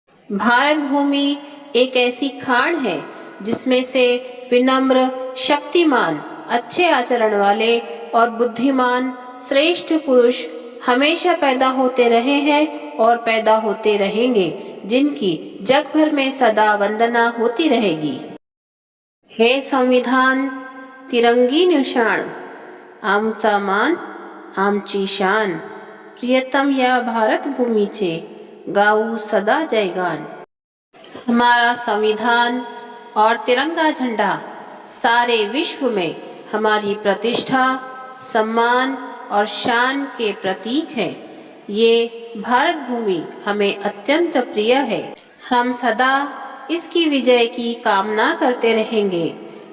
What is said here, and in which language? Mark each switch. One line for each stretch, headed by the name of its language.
Hindi: भारत भूमि एक ऐसी खान है जिसमें से विनम्र, शक्तिमान, अच्छे आचरण वाले और बुद्धिमान श्रेष्ठ पुरुष हमेशा पैदा होते रहे हैं और पैदा होते रहेंगे, जिनकी जग भर में सदा वंदना होती रहेगी।
Marathi: हे संविधान, तिरंगी निशाण, आमचा मान, आमची शान, प्रियतम या भारत भूमीचे गाऊ सदा जयगान।
Hindi: हमारा संविधान और तिरंगा झंडा सारे विश्व में हमारी प्रतिष्ठा, सम्मान और शान के प्रतीक है। ये भारत भूमि हमें अत्यंत प्रिय है। हम सदा इसकी विजय की कामना करते रहेंगे।